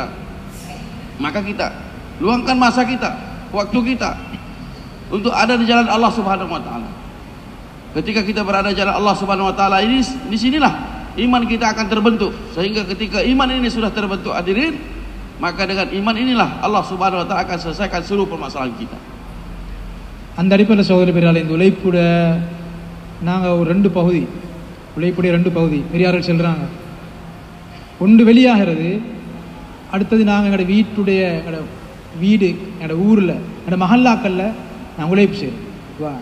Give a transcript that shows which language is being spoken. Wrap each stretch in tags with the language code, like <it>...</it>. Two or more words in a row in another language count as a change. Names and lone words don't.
<id>Maka kita luangkan masa kita, waktu kita untuk ada di jalan</id> <ar>الله سبحانه وتعالى.</ar> <id>Ketika kita berada di jalan</id> <ar>الله سبحانه وتعالى</ar> <id>ini, di sinilah iman kita akan terbentuk. Sehingga ketika iman ini sudah terbentuk hadirin, maka dengan iman inilah</id> <ar>الله سبحانه وتعالى</ar> <id>akan selesaikan seluruh permasalahan kita.</id> <ta>அந்த அடிப்படையில் சகோதர பெரியார் இந்த உழைப்புட நாங்கள் ஒரு 2 பகுதி, உழைப்புடைய 2 பகுதி பெரியார்கள் சொல்கிறாங்க. ஒன்று வெளியாகிறது, அடுத்தது நாங்கள் எங்களோட வீட்டுடைய எங்களோட வீடு எங்களோட ஊரில் எங்களோட மஹல்லாக்களில் நாங்கள் உழைப்பு செய்கிறோம்.</ta>